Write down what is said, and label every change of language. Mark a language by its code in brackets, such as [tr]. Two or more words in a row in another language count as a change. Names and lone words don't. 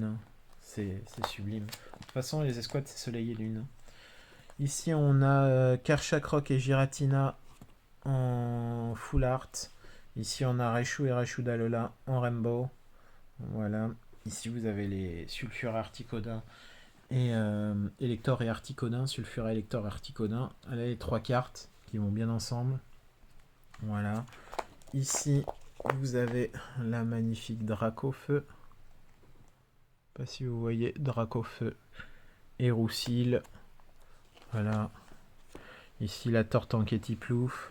[fr] Hein. C'est sublime. De toute façon, les escouades, c'est Soleil et Lune. Ici, on a Karchakroc et Giratina en [en] full art. [fr] Ici, on a Raichu et Raichu d'Alola en rainbow. Voilà. Ici, vous avez les Sulfura Articodin et Elector et Articodin. Sulfura, Elector, Articodin. Là, les trois cartes qui vont bien ensemble. Voilà. Ici, vous avez la magnifique Dracofeu. Pas si vous voyez, Dracofeu et Roussil. Voilà. Ici, la Tortank Plouf.